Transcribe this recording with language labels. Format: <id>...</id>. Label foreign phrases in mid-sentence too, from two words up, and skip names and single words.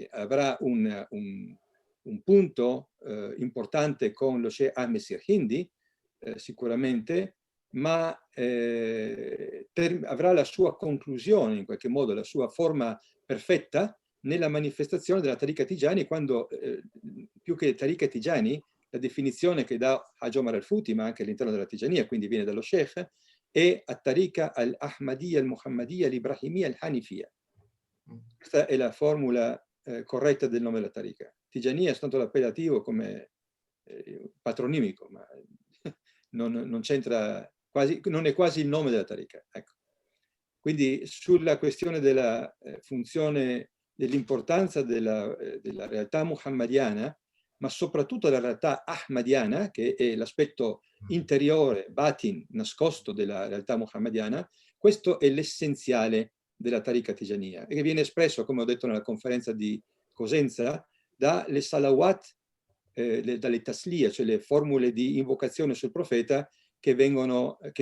<it>Avrà un punto importante con lo Sheikh Ahmed Sirhindi, sicuramente, ma avrà la sua conclusione, in qualche modo, la sua forma perfetta nella manifestazione della Tariqa Tijani, quando più che Tariqa Tijani, la definizione che dà Haj Omar al-Futi, ma anche all'interno della Tijania, quindi viene dallo Sheikh, è at-Tariqa al-Ahmadiyya al-Muhammadiyya al-Ibrahimiyya al-Hanifiyya. Questa è la formula corretta del nome della Tariqa. Tijania è stato l'appellativo come patronimico, ma non c'entra quasi, non è quasi il nome della Tariqa. Ecco. Quindi sulla questione della funzione, dell'importanza della realtà muhammadiana, ma soprattutto della realtà ahmadiana, che è l'aspetto interiore, batin, nascosto della realtà muhammadiana, questo è l'essenziale della Tariqa Tijaniya, e che viene espresso, come ho detto nella conferenza di Cosenza, dalle salawat, dalle tasliya, cioè le formule di invocazione sul profeta che vengono</it>